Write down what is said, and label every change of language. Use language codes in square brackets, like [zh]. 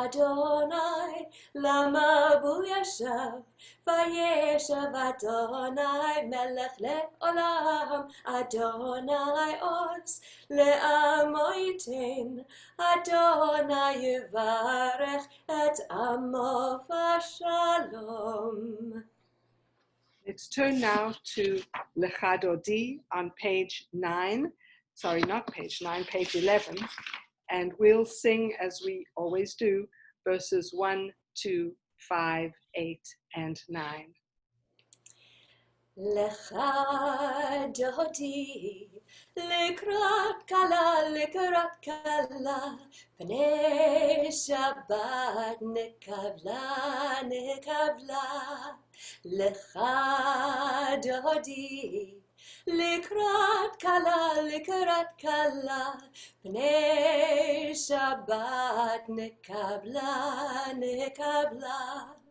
[he] אדוני למבול ישב, וישב אדוני מלך לעולם. אדוני עוז לעמו ייתן, אדוני יברך את עמו בשלום. [en] Let's turn now to Lecha Dodi on page 9. Sorry, not page 9, page 11. And we'll sing, as we always do, verses 1, 2, 5, 8, and 9. [he] Lecha Dodi, לקראת כלה, לקראת כלה, פני שבת נקבלה, נקבלה. lecha dodi, לקראת כלה, לקראת כלה, פני שבת נקבלה, נקבלה.